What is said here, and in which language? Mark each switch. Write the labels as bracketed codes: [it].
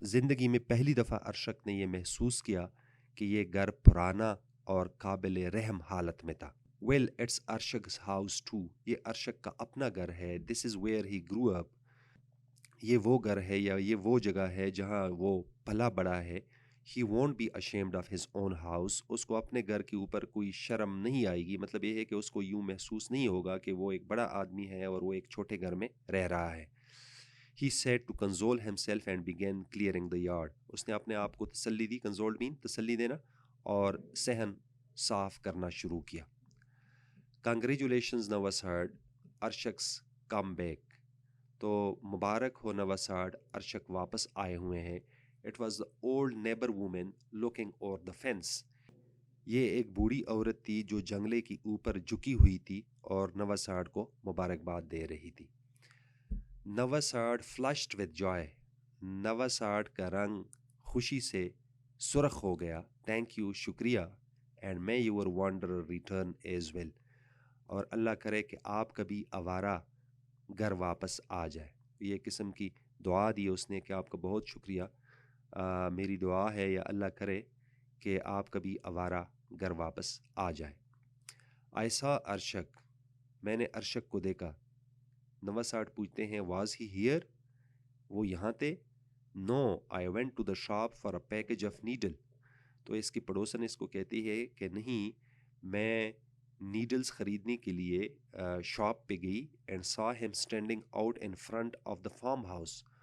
[ur] زندگی میں پہلی دفعہ ارشک نے یہ محسوس کیا کہ یہ گھر پرانا اور قابل رحم حالت میں تھا. [en] Well it's Arshak's house too. [ur] یہ ارشک کا اپنا گھر ہے. [en] This is where he grew up. [ur] یہ وہ گھر ہے یا یہ وہ جگہ ہے جہاں وہ پلا بڑا ہے. [en] He won't be ashamed of his own house. [ur] اس کو اپنے گھر کے اوپر کوئی شرم نہیں آئے گی. مطلب یہ ہے کہ اس کو یوں محسوس نہیں ہوگا کہ وہ ایک بڑا آدمی ہے اور وہ ایک چھوٹے گھر میں رہ رہا ہے. [en] He said to console himself and began clearing the yard. [ur] اس نے اپنے آپ کو تسلی دی. [en] Console mean [ur] تسلی دینا، اور صحن صاف کرنا شروع کیا. [en] Congratulations Navasard, Arshak's come back. [ur] تو مبارک ہو نواسارڈ، ارشک واپس آئے ہوئے ہیں. [en] It was the old neighbor woman looking over the fence. [ur] یہ ایک بوڑھی عورت تھی جو جنگلے کی اوپر جھکی ہوئی تھی اور نواسارڈ کو مبارکباد دے رہی تھی. [en] Navasard flushed with joy. [ur] نواسارڈ کا رنگ خوشی سے سرخ ہو گیا. [en] Thank you، شکریہ. And may your wanderer return as well. [ur] اور اللہ کرے کہ آپ کبھی آوارہ گھر واپس آ جائے. یہ قسم کی دعا دی اس نے کہ آپ کا بہت شکریہ. میری دعا ہے یا اللہ کرے کہ آپ کبھی آوارہ گھر واپس آ جائے. [en] I saw [ur] Arshak. میں نے ارشک کو دیکھا. نواسارڈ پوچھتے ہیں [en] was he here؟ [ur] وہ یہاں تھے؟ [en] No, I went to the shop for a package of needle. [ur] تو اس کی پڑوسن اس کو کہتی ہے کہ نہیں، میں نیڈلز خریدنے کے لیے شاپ پہ گئی. [en] And saw him standing out in front of the farm house.